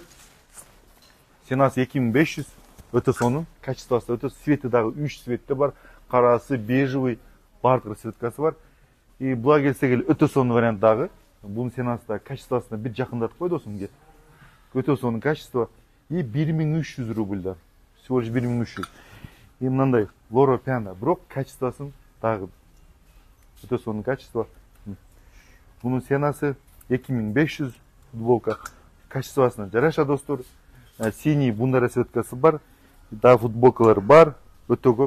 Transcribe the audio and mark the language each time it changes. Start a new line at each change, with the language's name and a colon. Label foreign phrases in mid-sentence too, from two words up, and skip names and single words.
Kyrgyz: Ценасы 2500. Өтө сонун, качествосы өтө, цвети дагы 3 цветте бар, карасы, бежевый, бардык расцветкасы бар. И буга келсек өтө сонун вариант дагы. Бунун ценасы да качествосуна бир жакындатып кой досум кет. Өтө сонун
Russian: качество и 1300 рубль
Kyrgyz: да.
Russian: Всего лишь 1300.
Kyrgyz: И мындай Лоро Пиано, бирок качествосын дагы өтө сонун качество. Бунун ценасы 2500 футболка. Качествосуна жараша достор. Синий бундай расцветкасы бар. Да, футболкалар бар. Өтө көп.